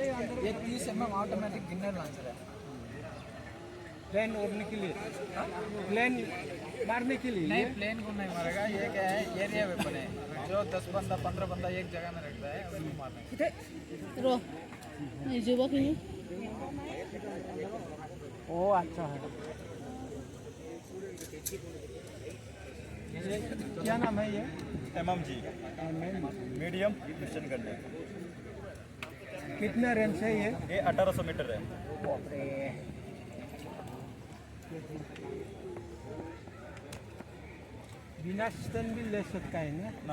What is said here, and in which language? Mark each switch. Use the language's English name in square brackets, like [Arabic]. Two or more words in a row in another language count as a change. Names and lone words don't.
[Hindi] ये 30 mm [English] automatic giner launcher [Hindi] है प्लेन उड़ने के लिए प्लेन मारने के लिए नहीं प्लेन को नहीं मारेगा ये क्या है [English] area weapon [Hindi] है जो 10 बंदा 15 बंदा एक जगह में रखता है उसको मारना है [Bodo] र नै जोबाखैनो [Hindi] ओ अच्छा है क्या नाम है ये MMG [English] medium mission gun [Hindi] है कितना रेंज है ये 1800 मीटर है बिना स्टन भी ले सकता है ना